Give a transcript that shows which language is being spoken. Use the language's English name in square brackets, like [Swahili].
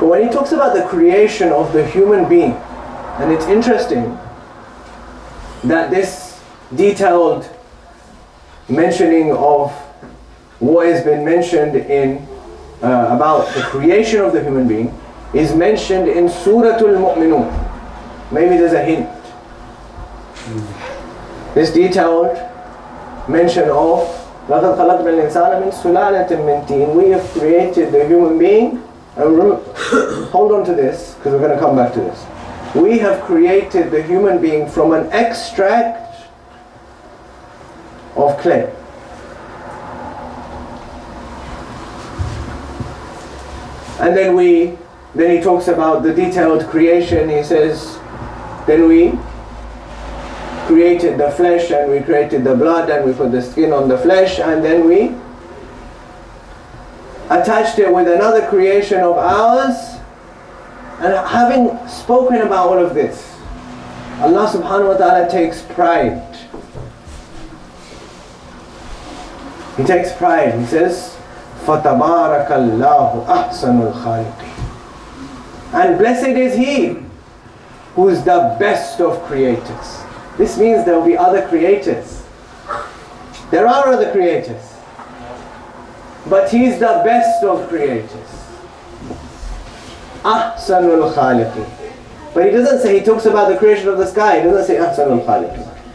[English] But when he talks about the creation of the human being, and it's interesting that this detailed mentioning of what has been mentioned in about the creation of the human being is mentioned in Suratul Mu'minun. Maybe there's a hint. This detailed mention of [Arabic] لَقَدْ خَلَقْنَا الْإِنسَانَ مِنْ سُلَالَةٍ مِنْ طِينٍ. [English] We have created the human being. Hold on to this, because we're going to come back to this. We have created the human being from an extract of clay. And then he talks about the detailed creation. He says, then we created the flesh and we created the blood and we put the skin on the flesh and then we attached it with another creation of ours. And having spoken about all of this, Allah subhanahu wa ta'ala takes pride. He takes pride. He says, [Arabic] فَتَبَارَكَ اللَّهُ أَحْسَنُ الْخَالِقِينَ. [English] And blessed is He who is the best of creators. This means there will be other creators. There are other creators. But He's the best of creators. Ahsanul Khaliqin. But He doesn't say, He talks about the creation of the sky, He doesn't say Ahsanul Khaliqin.